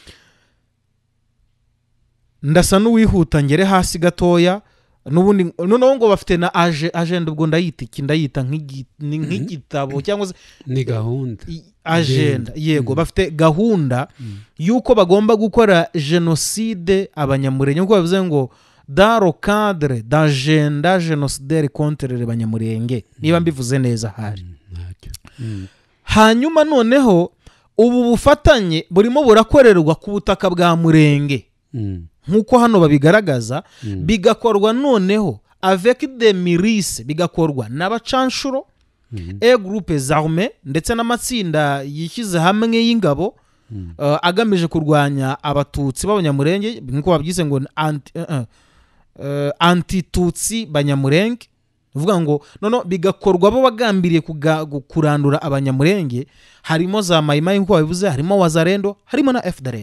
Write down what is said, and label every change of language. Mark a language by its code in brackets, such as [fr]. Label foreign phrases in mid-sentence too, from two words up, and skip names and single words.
[rw] Ndasa n'uwihuta ngere hasi gatoya, n'ubundi noneho ngo bafite na agenda, ubwo ndayita nk'igitabo cyangwa se ni gahunda agenda, yego bafite gahunda yuko bagomba gukora genocide abanyamurenge, nkuko bavuze ngo [fr] dans le cadre d'agenda génocidaire contre les banyamurenge, [rw] niba mbivuze neza hari. Hanyuma noneho ubu bufatanye burimo burakorerwa ku butaka bwa Murenge, nkuko hano babigaragaza, bigakorwa noneho [fr] avec des milices, [rw] bigakorwa n'abacanshuro [fr] groupe zarmées [rw] ndetse n'amatsinda yishyize hamwe y'ingabo agamije kurwanya abatutsi b'abanyamurenge, nkuko babyise ngo anti-tutsi banyamurenge. Uvuga ngo nono bigakorwa bo bagambiriye kurandura abanyamurenge, harimo za Mayimayi nkuko babivuze, harimo Wazarendo, harimo na FDLR.